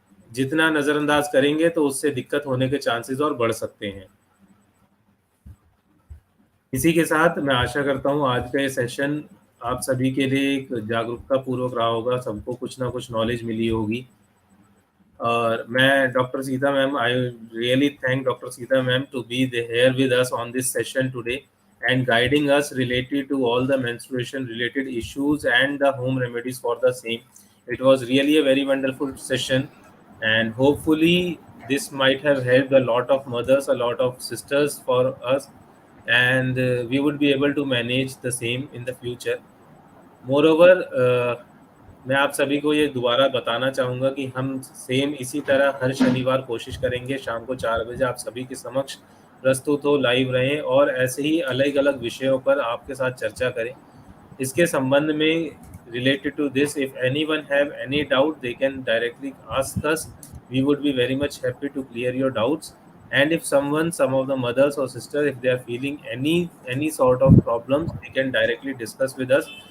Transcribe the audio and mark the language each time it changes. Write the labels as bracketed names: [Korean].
[Hindi] जितना नज़रअंदाज करेंगे तो उससे दिक्कत होने के चांसेस और बढ़ सकते हैं। इसी के साथ मैं आशा करता हूँ आज का ये सेशन आप सभी के लिए एक जागरूकता पूर्वक रहा होगा, सबको कुछ ना कुछ नॉलेज मिली होगी। और मैं [English] Doctor Sita ma'am, I really thank doctor Sita ma'am to be here with us on this session today and guiding us related to all the menstruation related issues and the home remedies for the same. It was really a very wonderful session, and hopefully this might have helped a lot of mothers, a lot of sisters for us, and we would be able to manage the same in the future. [Hindi] Moreover मैं आप सभी को ये दोबारा बताना चाहूँगा कि हम सेम इसी तरह हर शनिवार कोशिश करेंगे शाम को 4 बजे आप सभी के समक्ष प्रस्तुत हो, लाइव रहें और ऐसे ही अलग-अलग विषयों पर आपके साथ चर्चा करें। इसके संबंध में [English] related to this, if anyone have any doubt, they can directly ask us. We would be very much happy to clear your doubts. And if someone, some of the mothers or sisters, if they are feeling any sort of problems, they can directly discuss with us.